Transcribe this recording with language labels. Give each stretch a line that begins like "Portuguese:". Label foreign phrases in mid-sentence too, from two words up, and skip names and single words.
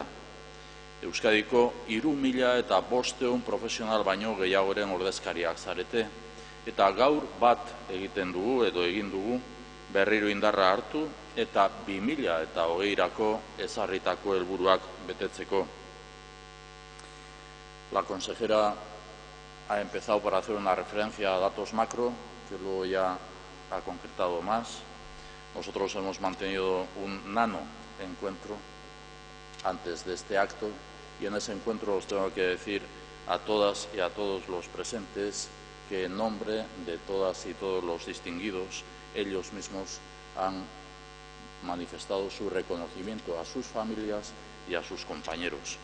Basque: Euskadiko 3.500 profesional baino gehiagoren ordezkariak zarete, eta gaur bat egiten dugu edo egin dugu berriro indarra hartu eta 2020erako ezarritako helburuak betetzeko.
Spanish: La consejera ha empezado por hacer una referencia a datos macro, que luego ya ha concretado más. Nosotros hemos mantenido un nano encuentro antes de este acto y en ese encuentro os tengo que decir a todas y a todos los presentes que en nombre de todas y todos los distinguidos, ellos mismos han manifestado su reconocimiento a sus familias y a sus compañeros.